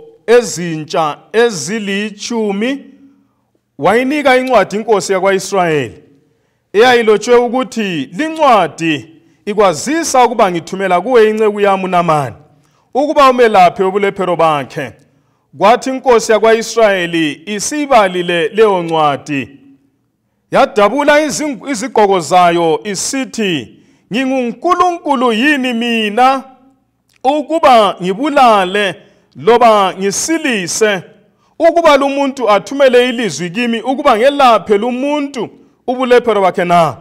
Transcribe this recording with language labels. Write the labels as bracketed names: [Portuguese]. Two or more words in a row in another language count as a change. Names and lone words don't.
[North Ndebele] ezintsha ezilithumi wayinika incwadi inkosi yakwa-Israyeli eyayilotshwe ukuthi lincwadi ikwazisa ukuba ngithumela kuwe inceku yami uNamani ukuba umelaphe ubulephero bakhe. Kwathi inkosi yakwa-Israyeli isibalile leyo ncwadi yadabula izigqoko zayo isithi, nginguNkulunkulu yini mina ukuba ngibulale loba ngisilise, ukuba lumuntu athumele ilizwi kimi ukuba ngelaphe lumuntu ubulephero bakhe na?